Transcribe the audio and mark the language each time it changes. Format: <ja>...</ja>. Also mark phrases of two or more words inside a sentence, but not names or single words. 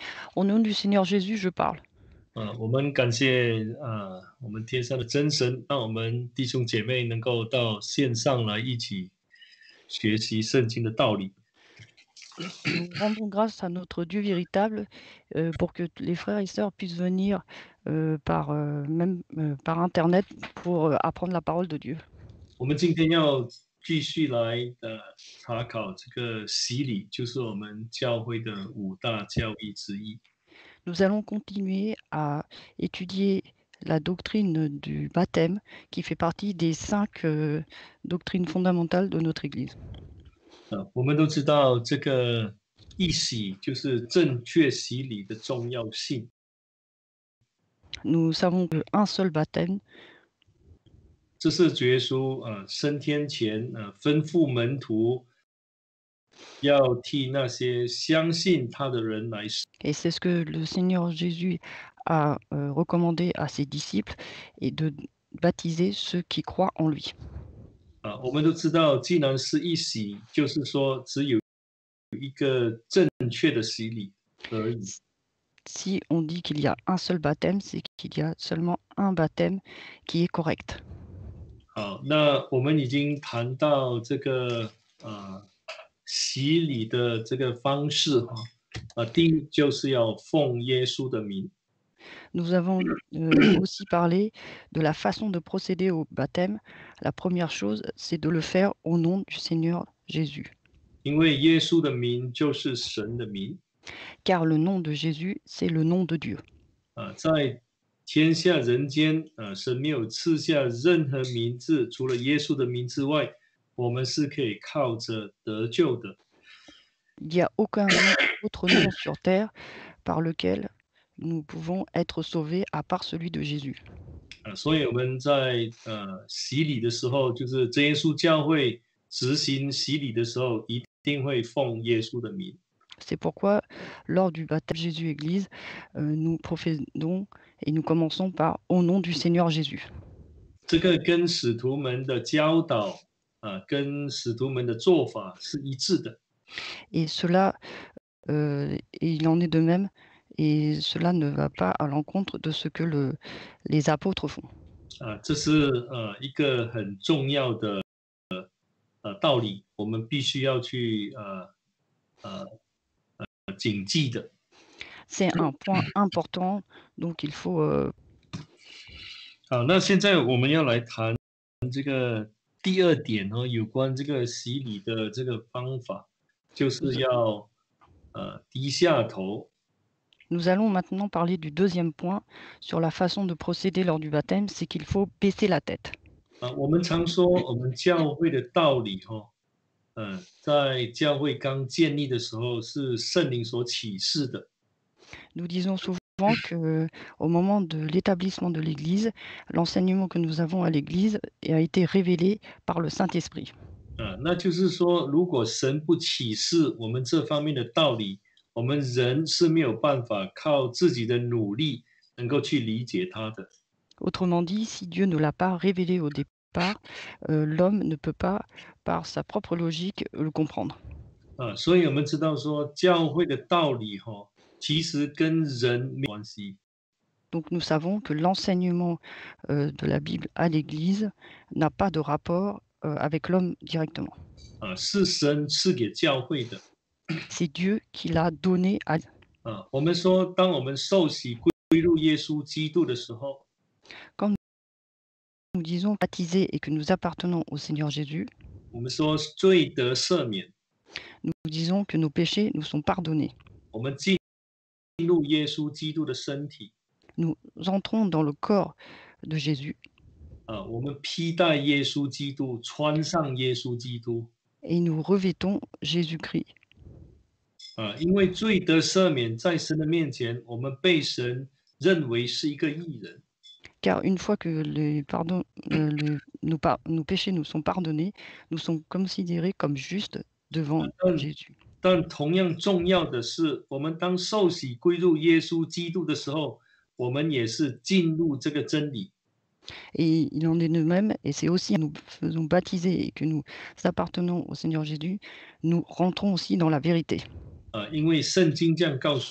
<fr>Au nom du Seigneur Jésus, je parle.</fr> <zh>我们感谢我们天上的真神，让我们弟兄姐妹能够到线上来一起学习圣经的道理。</zh> <fr>Nous rendons grâce à notre Dieu véritable pour que les frères et sœurs puissent venir par Internet pour apprendre la parole de Dieu.</fr> <zh>我们今天要继续来查考这个洗礼，就是我们教会的五大教义之一。</zh> <fr>Nous allons continuer à étudier la doctrine du baptême qui fait partie des 5 doctrines fondamentales de notre Église.</fr> <zh>我们都知道这个一洗就是正确洗礼的重要性。</zh> <fr>Nous savons qu'un seul baptême,</fr> <zh>这是主耶稣升天前吩咐门徒要替那些相信他的人来洗。</zh> <fr>et c'est ce que le Seigneur Jésus a recommandé à ses disciples, et de baptiser ceux qui croient en lui.</fr> <zh>我们都知道，既然是一洗，就是说只有一个正确的洗礼而已。</zh> <fr>Si on dit qu'il y a un seul baptême, c'est qu'il y a seulement un baptême qui est correct.</fr> <zh>好，那我们已经谈到这个洗礼的这个方式第一就是要奉耶稣的名。</zh> <fr>Nous avons aussi parlé de la façon de procéder au baptême. La première chose, c'est de le faire au nom du Seigneur Jésus.</fr> <zh>因为耶稣的名就是神的名。</zh> <fr>Car le nom de Jésus, c'est le nom de Dieu.</fr> <zh>在天下人间神没有赐下任何名字，除了耶稣的名之外，我们是可以靠着得救的。</zh> <fr>Il n'y a aucun autre nom sur terre par lequel nous pouvons être sauvés à part celui de Jésus.</fr> <zh>所以我们在洗礼的时候，就是真耶稣教会执行洗礼的时候，一定会奉耶稣的名。</zh> <fr>C'est pourquoi, lors du baptême Jésus-Église, nous professons et nous commençons par « Au nom du Seigneur Jésus ».</fr> <zh>这个跟使徒们的教导跟使徒们的做法是一致的。</zh> <fr>Et cela, il en est de même, et cela ne va pas à l'encontre de ce que les apôtres font.</fr> <zh>这是一个很重要的道理，我们必须要去谨记的。</zh> <fr>C'est un point important, donc il faut</fr> <zh>好，那现在我们要来谈这个第二点有关这个洗礼的这个方法，就是要低下头。</zh> <fr>Nous allons maintenant parler du deuxième point sur la façon de procéder lors du baptême, c'est qu'il faut baisser la tête.</fr> <zh>我们常说我们教会的道理在教会刚建立的时候是圣灵所启示的。</zh> <fr>Nous disons souvent qu'au moment de l'établissement de l'Église, l'enseignement que nous avons à l'Église a été révélé par le Saint-Esprit.</fr> <zh>那就是说，如果神不启示我们这方面的道理，我们人是没有办法靠自己的努力能够去理解它的。</zh> <fr>Autrement dit, si Dieu ne l'a pas révélé au départ, l'homme ne peut pas, par sa propre logique, le comprendre.</fr> <zh>所以我们知道说，教会的道理其实跟人没关系。</zh> <fr>Donc nous savons que l'enseignement de la Bible à l'Église n'a pas de rapport avec l'homme directement.</fr> <zh>是神赐给教会的。</zh> <fr>C'est Dieu qui l'a donné à...</fr> <zh>我们说，当我们受洗归入耶稣基督的时候，</zh> <fr>Quand nous disons baptisés et que nous appartenons au Seigneur Jésus,</fr> <zh>我们说罪得赦免，</zh> <fr>nous disons que nos péchés nous sont pardonnés.</fr> <zh>我们进入耶稣基督的身体，</zh> <fr>Nous entrons dans le corps de Jésus</fr> <zh>我们披戴耶稣基督，穿上耶稣基督。</zh> <fr>et nous revêtons Jésus-Christ.</fr> <zh>因为罪得赦免，在神的面前，我们被神认为是一个义人。</zh> <fr>Car une fois que nos péchés nous sont pardonnés, nous sommes considérés comme justes devant Jésus.</fr> <zh>但同样重要的是，我们当受洗归入耶稣基督的时候，我们也是进入这个真理。</zh> <fr>Et il en est de même, et c'est aussi nous faisons baptiser et que nous appartenons au Seigneur Jésus, nous rentrons aussi dans la vérité.</fr>